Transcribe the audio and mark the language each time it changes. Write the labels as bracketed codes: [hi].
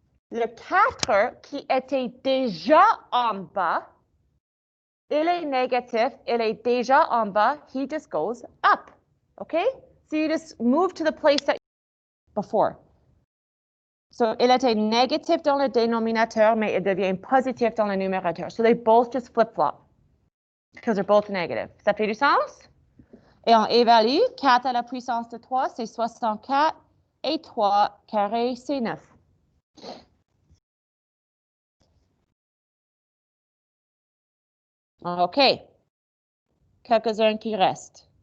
[fr] Le 4 qui était déjà en bas, il est négatif, il est déjà en bas, [en] he just goes up. Okay? So you just move to the place that before. [fr] So, il était négatif dans le dénominateur, mais il devient positif dans le numérateur. [en] So, they both just flip-flop because they're both negative. [fr] Ça fait du sens? Et on évalue 4 à la puissance de 3, c'est 64, et 3 carré, c'est 9. OK. Quelques-uns qui restent.